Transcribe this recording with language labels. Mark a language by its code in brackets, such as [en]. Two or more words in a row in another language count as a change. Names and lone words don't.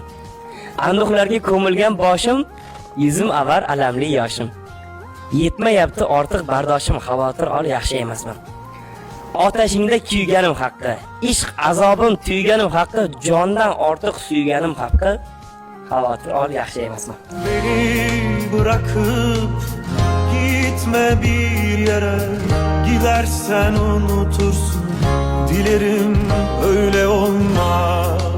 [uz] Anduhlarga ko'milgan boshim, yuzim avar alamli yoshim. Yetmayapti ortiq bardoshim, xavotir ol yaxshi emasman. Otashingda kuyganim haqqi, ishq azobim tuyganim haqqi, jondan ortiq suyganim haqqi, xavotir ol yaxshi emasman. [tr] Beni bırakıp gitme bir yere, gidersen unutursun. Dilerim öyle olmaz.